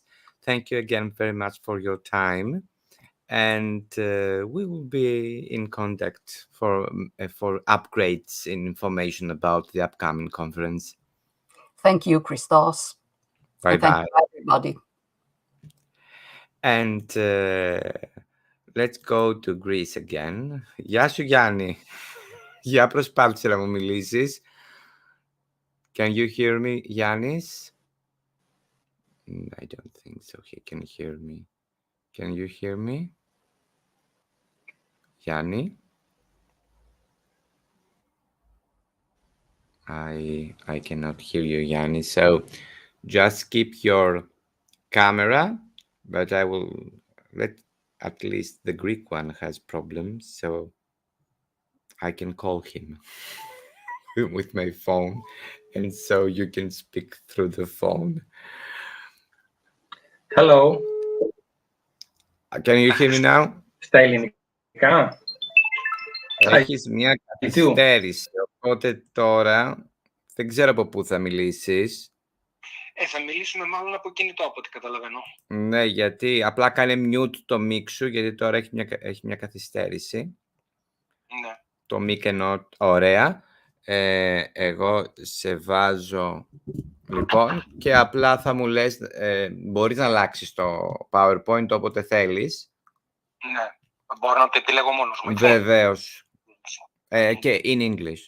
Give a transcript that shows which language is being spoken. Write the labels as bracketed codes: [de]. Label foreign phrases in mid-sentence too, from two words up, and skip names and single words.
[en] Thank you again very much for your time. And we will be in contact for upgrades in information about the upcoming conference. Thank you, Christos. Bye-bye. Thank you, everybody. And let's go to Greece again. [el] Γεια σου, Γιάννη. Για προσπάθησε να μου μιλήσεις. [en] Can you hear me, Yannis? I don't think so. He can hear me. Can you hear me? Yanni? I cannot hear you, Yanni. So just keep your camera, but I will at least the Greek one has problems, so I can call him with my phone, and so you can speak through the phone. Hello. Can you hear me now? [el] Στα ελληνικά. Έχεις μια καθυστέρηση, οπότε τώρα δεν ξέρω από πού θα μιλήσεις. Θα μιλήσουμε μάλλον από κινητό, από ό,τι καταλαβαίνω. Ναι, γιατί απλά κάνε mute το mic σου, γιατί τώρα έχει μια καθυστέρηση. Ναι. Το mic εννοώ, ωραία. Εγώ σε βάζω, λοιπόν, και απλά θα μου λες, μπορείς να αλλάξεις το PowerPoint όποτε θέλεις. Ναι, μπορώ να το επιλέγω μόνος μου. Βεβαίως. [en] Okay, in English.